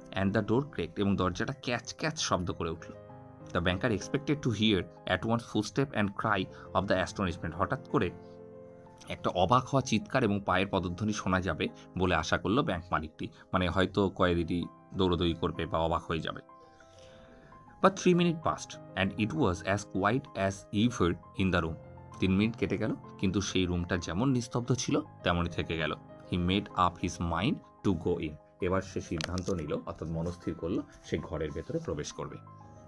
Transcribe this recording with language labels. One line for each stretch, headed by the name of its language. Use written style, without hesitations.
English: and the door cracked,
Bangla: এবং দরজাটা catch catch শব্দ করে উঠল।
English: the banker expected to hear at once footstep and cry of the astonishment,
Bangla: হঠাৎ করে একটা অবাক হওয়া চিৎকার এবং পায়ের পদধ্বনি শোনা যাবে বলে আশা করলো ব্যাংক মালিকটি। মানে হয়তো কয়েদিটি দৌড়দৌড়ি করবে বা অবাক হয়ে যাবে।
English: But 3 minutes passed and it was as quiet as ever in the room.
Bangla: 3 minute কেটে গেল, কিন্তু সেই রুমটা যেমন নিস্তব্ধ ছিল তেমনই থেকে গেল।
English: He made up his mind to go in.
Bangla: এবার সে সিদ্ধান্ত নিল, অর্থাৎ মনস্থির করলো সে ঘরের ভেতরে প্রবেশ করবে।